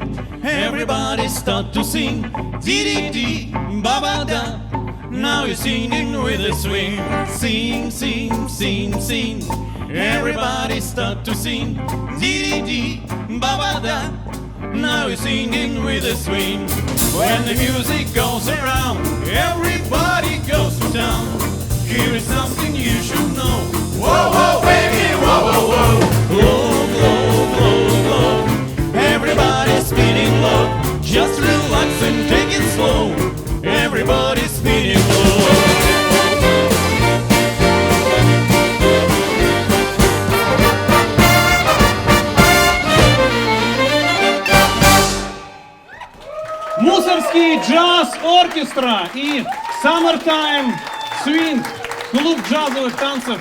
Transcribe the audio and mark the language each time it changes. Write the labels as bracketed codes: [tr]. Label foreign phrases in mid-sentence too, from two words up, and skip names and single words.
[en] Everybody start to sing. Dee-dee-dee, ba-ba-da. Now you're singing with a swing. Sing, sing, sing, sing. Everybody start to sing. Dee-dee-dee, ba-ba-da. Now you're singing with a swing. When the music goes around, everybody goes to town. Here is something you should know. Whoa, whoa, baby, whoa, whoa, whoa. Glow, glow, glow, glow. Everybody's spinning low. Just relax and take it slow. Everybody's spinning low. [ru] Мусорский джаз оркестра и Summertime Swing, клуб джазовых танцев.